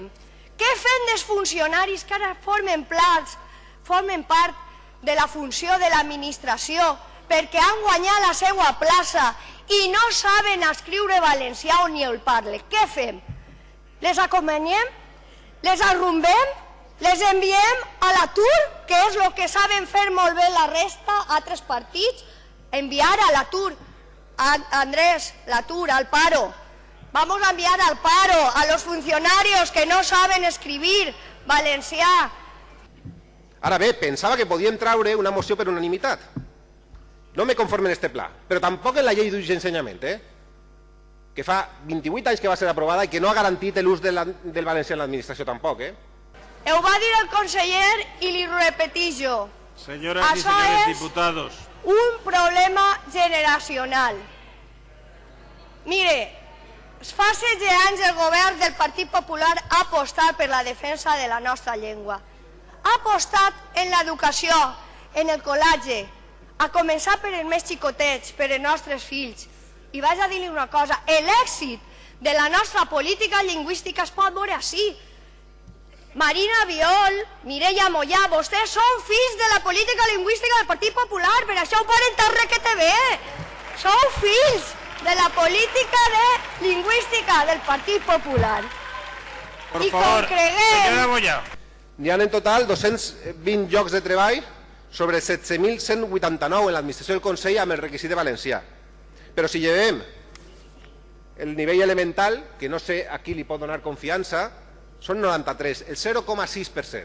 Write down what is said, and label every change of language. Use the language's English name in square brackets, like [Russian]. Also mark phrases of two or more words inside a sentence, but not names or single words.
[Catalan] Què fem dels funcionaris que ara formen part de la funció de l'administració perquè han guanyat la seva plaça i no saben escriure valencià o ni el parlen? Què fem? Les acompanyem? Les arrumbem? Les enviem a l'atur, que és el que saben fer molt bé la resta, altres partits? Enviar a l'atur, Andrés, l'atur, [Spanish] al paro. Vamos a enviar al paro a los funcionarios que no saben escribir valencià. [Catalan] Ara bé, pensava que podíem traure una moció per unanimitat. No me conforme en este pla, però tampoc en la llei d'ús i ensenyament, que fa 28 anys que va ser aprovada i que no ha garantit l'ús del valencià en l'administració tampoc. Ho va dir el conseller i li repetís jo. [Spanish] Señoras y señores diputados. Un problema generacional. Mire, [Catalan] fa 16 anys el govern del Partit Popular ha apostat per la defensa de la nostra llengua. Ha apostat en l'educació, en el col·legi, a començar per els més xicotets, per els nostres fills. I vaig a dir-li una cosa, l'èxit de la nostra política lingüística es pot veure així. Marina Viol, Mireia Mollà, vostès són fills de la política lingüística del Partit Popular, per això ho poden tan requete bé. Sou fills de la política lingüística del Partit Popular. [Spanish] Por favor, señora Mollà. [Catalan] N'hi ha en total 220 llocs de treball sobre 17.189 en l'administració del Consell amb el requisit de valencià. Però si llevem el nivell elemental, que no sé a qui li pot donar confiança, són 93, el 0,6%.